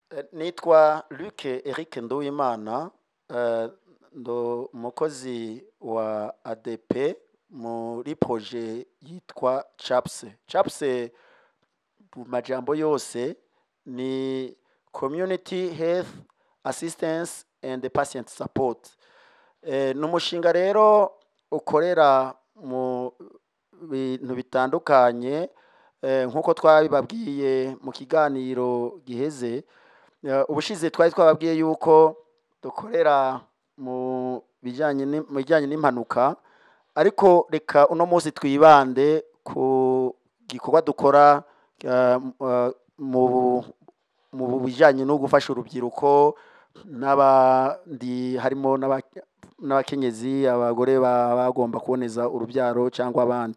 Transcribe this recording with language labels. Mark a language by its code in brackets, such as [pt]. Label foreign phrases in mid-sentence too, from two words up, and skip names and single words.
[rn] Nitwa Luc Eric Nduwimana, ndo umukozi wa ADP muri projet yitwa CHAPS. CHAPS mu majambo yose ni Community Health Assistance and Patient Support. Ni umushinga rero ukorera mu bintu bitandukanye, nk'uko twabibabwiye mu kiganiro giheze. Ubushize twari twababwiye yuko dukorera mu bijyanye n'impanuka, ariko reka uno munsi twibande ku gikorwa dukora mu bijyanye no gufasha urubyiruko n'abandi, harimo n'abakenyezi, abagore bagomba kuboneza urubyaro cyangwa abandi.